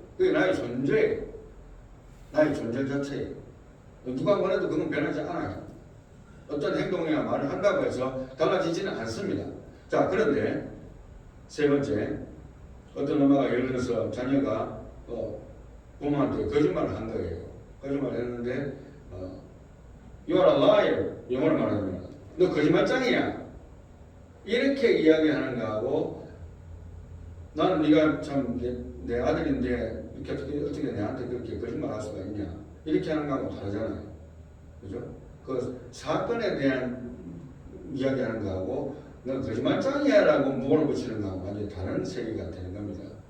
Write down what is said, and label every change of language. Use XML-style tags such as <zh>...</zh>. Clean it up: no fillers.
<ko>그게 나의 존재예요. 나의 존재 자체예요. 누가 원해도 그건 변하지 않아요. 어떤 행동이나 말을 한다고 해서 달라지지는 않습니다. 자, 그런데 세 번째, 어떤 엄마가 예를 들어서 자녀가 부모한테 거짓말을 한 거예요. 거짓말을 했는데</ko> <en>You are a liar.</en> <ko>영어로 말하면 너 거짓말장이야. 이렇게 이야기하는 거하고 나는 네가 참 내 아들인데 이렇게 어떻게 내한테 그렇게 거짓말할 수가 있냐. 이렇게 하는 거하고 다르잖아요. 그죠? 그 사건에 대한 이야기하는 거하고 너 거짓말장이야 라고 몰아붙이는 거하고 완전히 다른 세계가 되는 겁니다.</ko>